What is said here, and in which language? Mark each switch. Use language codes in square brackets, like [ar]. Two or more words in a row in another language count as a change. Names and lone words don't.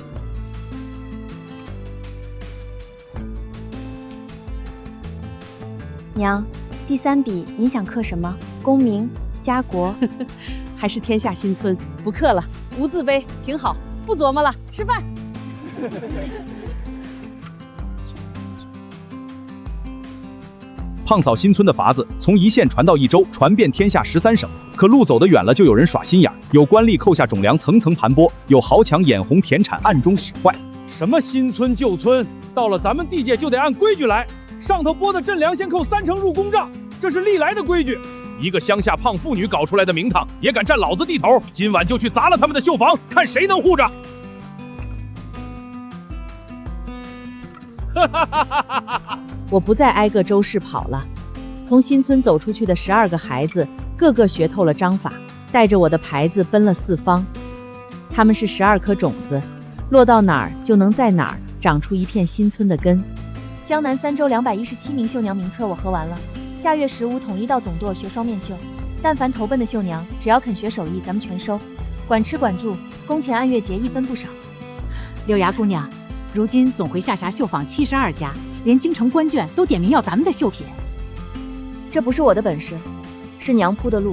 [zh] 娘，第3筆您想刻什麼？功名、家國，還是天下新村？不刻了，無字碑挺好，不琢磨了，吃飯。胖嫂新村的法子從一縣傳到一州，傳遍天下13省。可路走得遠了，就有人耍心眼，有官吏扣下種糧，層層盤剝；有豪強眼紅田產，暗中使壞。什麼新村舊村，到了咱們地界就得按規矩來，上頭撥的陣糧先扣30%入公賬，這是歷來的規矩。一個鄉下胖婦女搞出來的名堂，也敢占老子地頭，今晚就去砸了他們的繡坊，看誰能護着。我不再挨個州市跑了，從新村走出去的12個孩子，個個學透了章法，帶着我的牌子奔了四方。他們是12顆種子，落到哪兒就能在哪兒長出一片新村的根。江南3州217名繡娘名冊我核完了，下月15 統一到總舵學雙面繡。但凡投奔的繡娘，只要肯學手藝，咱們全收，管吃管住，工錢按月結，一分不少。柳芽姑娘，如今總回下轄繡坊72家，連京城官眷都點名要咱們的繡品。這不是我的本事，是娘鋪的路。